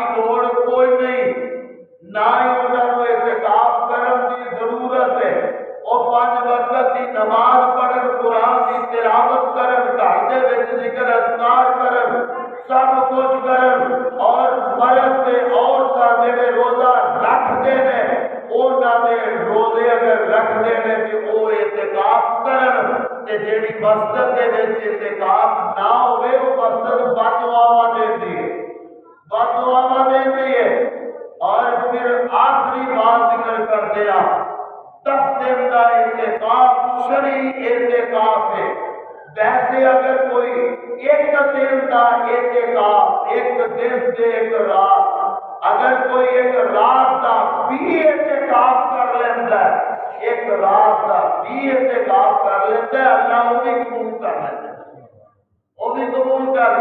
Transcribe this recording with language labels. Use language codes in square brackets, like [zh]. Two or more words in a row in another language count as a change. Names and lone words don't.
[pa] لوڑ کوئی نہیں [ur] نہ ہی انہوں نے اعتکاف کرنے کی ضرورت ہے [pa] وہ [ur] 5 وقت کی نماز [pa] پڑھن قرآن کی تلاوت کرن گھر دے وچ ذکر اذکار کرن سب کچھ کرن اور مرد تے عورتاں جڑے روزہ رکھدے نے انہاں دے روزے اگر رکھدے نے تے وہ اعتکاف کرن تے جیڑی مسجد دے وچ اعتکاف نہ ہوئے وہ مسجد بد دعاواں دیندی [ur] ہے اور پھر آخری بات ذکر کر دیا 10 دن کا اعتکاف شرعی اعتکاف ہے ویسے اگر کوئی ایک دن کا اعتکاف، ایک دن سے ایک رات، اگر کوئی ایک رات کا بھی اعتکاف کر لیتا ہے، ایک رات کا بھی اعتکاف کر لیتا ہے، اللہ وہ بھی قبول کر لیتا ہے، وہ بھی قبول کر۔